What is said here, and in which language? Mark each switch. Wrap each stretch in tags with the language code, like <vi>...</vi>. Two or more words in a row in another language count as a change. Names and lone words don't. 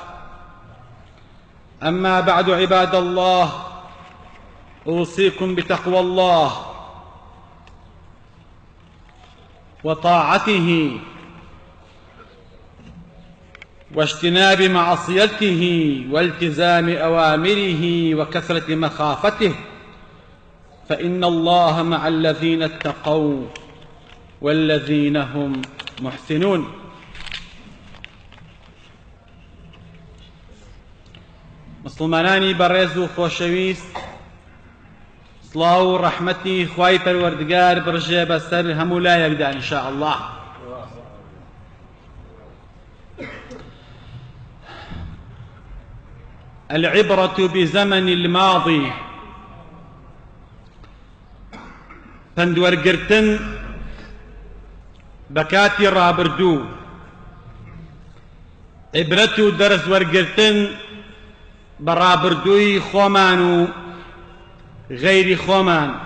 <ar>أما بعد عباد الله، أوصيكم بتقوى الله وطاعته واجتناب معصيته والتزام أوامره وكثرة مخافته، فإن الله مع الذين اتقوا والذين هم محسنون.</ar> <ckb>مسلمانانی بەڕێز و خۆشەویست، سڵاو و ڕەحمەتی خوای پەروەردگار بڕژێ بەسەر هەموو لایەکدا</ckb> <ar>ئینشاء الله. العبرة بزمن الماضي،</ar> <ckb>پندوەرگرتن بە کاتی ڕابردوو، عیبرەت و دەرز وەرگرتن بە ڕابردووی خۆمان و غەیری خۆمان.</ckb>